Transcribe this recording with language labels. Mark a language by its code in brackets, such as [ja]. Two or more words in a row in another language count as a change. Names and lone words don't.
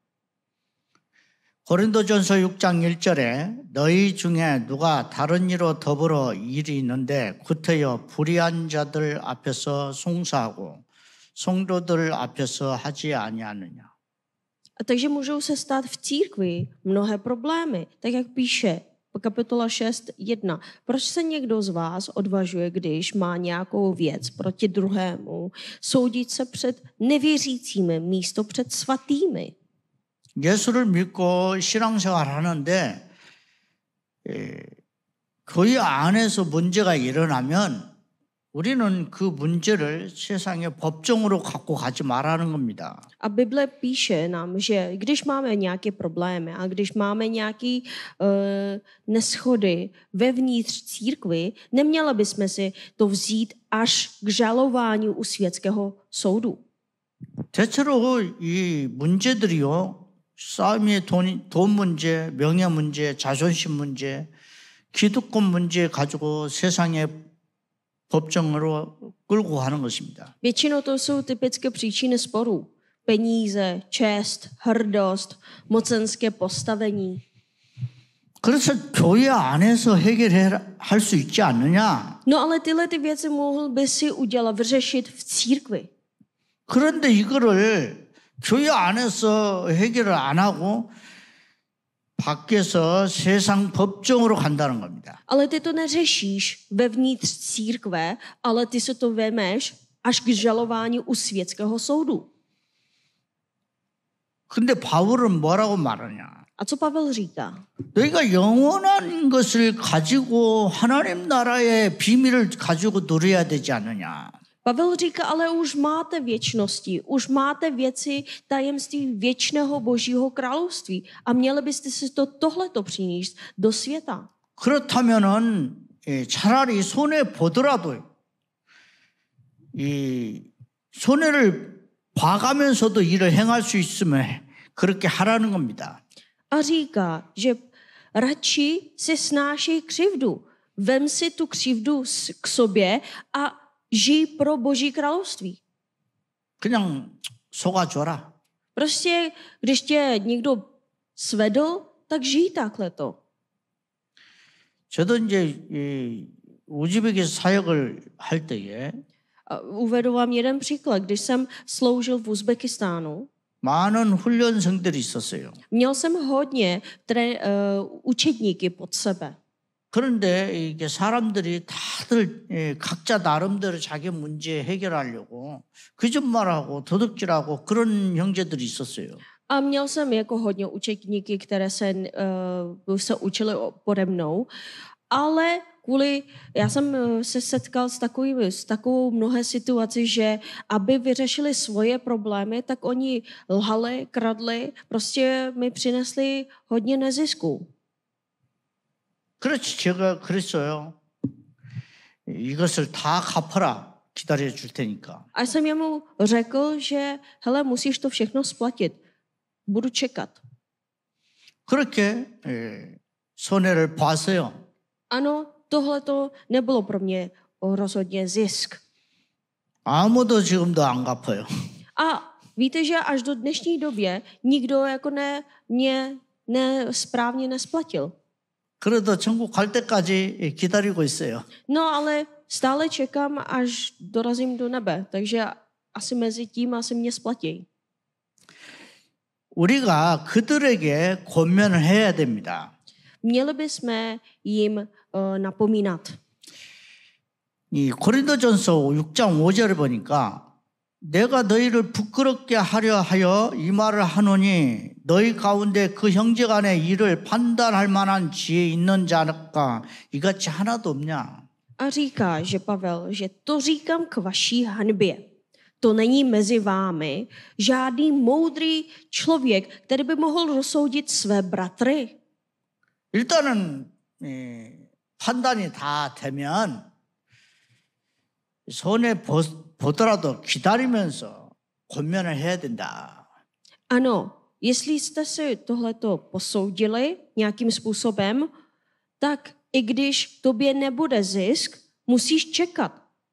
[ko] 고린도전서 6장 1절에 너희 중에 누가 다른 이로 더불어 일이 있는데 구태여 불의한 자들 앞에서 송사하고 성도들 앞에서 하지 아니하느냐. [cs] A takže můžou se stát v církvi mnohé problémy, tak jak píše kapitola 6.1. Proč se někdo z vás odvažuje, když má nějakou věc proti druhému, soudit se před nevěřícími místo před svatými? [ko] 예수를 믿고 신앙생활 하는데 교회 안에서 문제가 일어나면 우리는 그 문제를 세상의 법정으로 갖고 가지 말라는 겁니다. [cs] A Bible píše nám, že když máme nějaké problémy a když máme nějaké neschody vevnitř církvy, neměli bychom si to vzít až k žalování u světského soudu. [ko] 대체로 이 문제들이요. 싸움의 돈 문제, 명예 문제, 자존심 문제, 기득권 문제 가지고 세상의 법정으로 끌고 가는 것입니다. [cs] Většinou to jsou typické příčiny sporů. Peníze, čest, hrdost, mocenské postavení. [ko] 그래서 교회 안에서 해결할 수 있지 않느냐? [cs] No ale tyhle ty věci mohl by si udělat, vyřešit v církvi. [ko] 그런데 이거를 교회 안에서 해결을 안 하고 밖에서 세상 법정으로 간다는 겁니다. [cs] Ale ty to neřešíš vevnitř církve, ale ty se to vemeš až k žalování u světského soudu. [ko] 근데 바울은 뭐라고 말하냐? [cs] A co Pavel říká? [ko] 너희가 영원한 것을 가지고 하나님 나라의 비밀을 가지고 누려야 되지 않느냐? [cs] Pavel říká, ale už máte věčnosti, už máte věci tajemství věčného božího království a měli byste si tohleto přinést do světa. [ko] 그렇다면은 차라리 손해 보더라도 이 손해를 봐가면서도 일을 행할 수 있으면 그렇게 하라는 겁니다. [cs] A říká, že radši si snáší křivdu. Vem si tu křivdu k sobě a žij pro boží království. [ko] 그냥 속아줘라. [cs] Prostě, když tě někdo svedl, tak žij takhle to. [ko] 저도 이제 우즈벡에서 사역을 할 때에 [cs] Uvedu vám jeden příklad. Když jsem sloužil v Uzbekistánu, [ko] 많은 훈련생들이 있었어요. [cs] měl jsem hodně učedníky pod sebe. [ko] 그런데 이게 사람들이 다들 각자 나름대로 자기 문제 해결하려고 거짓말하고 도둑질하고 그런 형제들이 있었어요. [cs] A měl jsem jako hodně učedníky, které se učili pode mnou, ale já jsem se setkal s takovou mnohé situací, že aby vyřešili svoje problémy, tak oni lhali, kradli, prostě mi přinesli hodně nezisků. [ko] 그렇지 제가 그랬어요. 이것을 다 갚아라. 기다려 줄 테니까. [cs] A jsem jemu řekl, že hele, musíš to všechno splatit. Budu čekat. [ko] 그렇게 손해를 봤어요. [cs] Ano, tohle to nebylo pro mě rozhodně zisk. [ko] 아무도 지금도 안 갚아요. [cs] A víte, že až do dnešní době nikdo jako správně nesplatil. [ko] 그래도 천국 갈 때까지 기다리고 있어요. [cs] No ale stále čekám, až dorazím do nebe, takže asi mezi tím asi mě splatí. [ko] 우리가 그들에게 권면을 해야 됩니다. [cs] Měli bychom jim napomínat. [ko] 이 고린도전서 6장 5절을 보니까 내가 너희를 부끄럽게 하려 하여 이 말을 하노니 너희 가운데 그 형제간의 일을 판단할 만한 지혜 있는 자가 이같이 하나도 없냐. [cs] A říká, že Pavel, že to říkám k vaší hanbě. To není mezi vámi žádný moudrý člověk, který by mohl rozsoudit své bratry. [ko] 일단은 판단이 다 되면 손해 보더라도 기다리면서 권면을 해야 된다. [cs] Ano, Jestli jste si tohleto posoudili nějakým způsobem, tak i když tobě nebude zisk, musíš čekat.